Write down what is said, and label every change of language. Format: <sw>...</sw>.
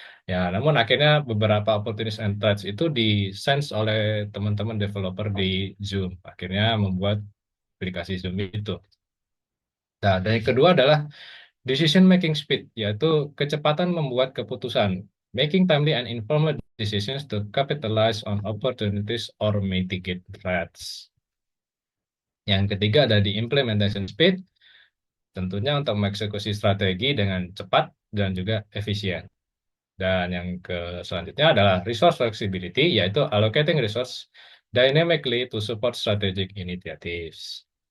<id>Ya, namun akhirnya beberapa opportunities and threats itu di-sense oleh teman-teman developer di Zoom. Akhirnya membuat aplikasi Zoom itu. Nah, dan yang kedua adalah decision making speed, yaitu kecepatan membuat keputusan.</id> <en>Making timely and informed decisions to capitalize on opportunities or mitigate threats.</en> <id>Yang ketiga ada di implementation speed, tentunya untuk mengeksekusi strategi dengan cepat dan juga efisien. Dan yang selanjutnya adalah resource flexibility, yaitu</id> <en>allocating resource dynamically to support strategic initiatives.</en>